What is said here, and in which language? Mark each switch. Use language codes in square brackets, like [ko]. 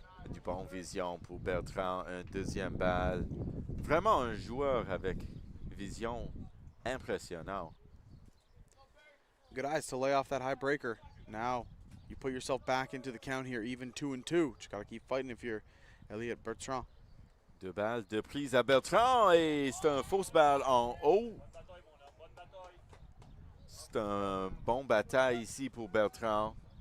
[fr] Du bon vision pour Bertrand. Un deuxième balle. Vraiment un joueur avec vision impressionnante. [en] Good eyes to lay off that high breaker. Now you put yourself back into the count here, even 2-2. Just got to keep fighting if you're Elliott Bertrand. [fr] 2 balles, 2 prises à Bertrand et c'est un fausse balle en haut. C'est un bon bataille ici pour Bertrand.